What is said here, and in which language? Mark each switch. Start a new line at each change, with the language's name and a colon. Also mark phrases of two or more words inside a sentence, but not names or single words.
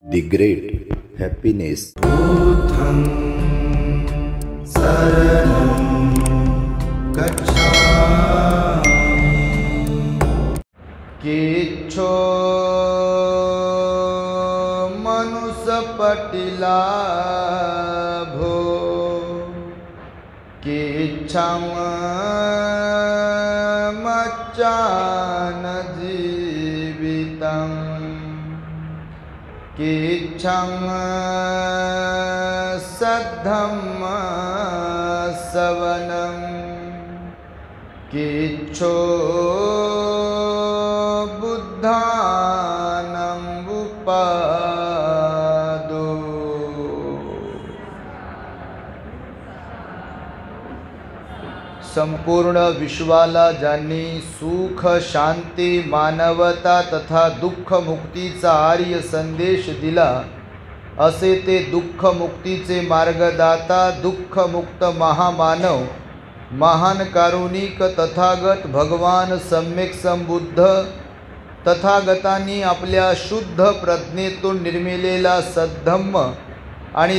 English: The great happiness.
Pali: Buddham saranam gacchami. Kicho manusa patilabho kicham macchana jivitam किच्छं सद्धम्म सवनं किच्छो बुद्धानं उपादो।
Marathi: संपूर्ण विश्वाला ज्यांनी सुख शांती मानवता तथा दुःख मुक्तीचा आर्य संदेश दिला, असे ते दुःख मुक्तीचे मार्गदाता दुःख मुक्त महामानव महान कारुणिक तथागत भगवान सम्यक संबुद्ध तथागतांनी आपल्या शुद्ध प्रज्ञेतून निर्मिलेला सद्धम्म आणि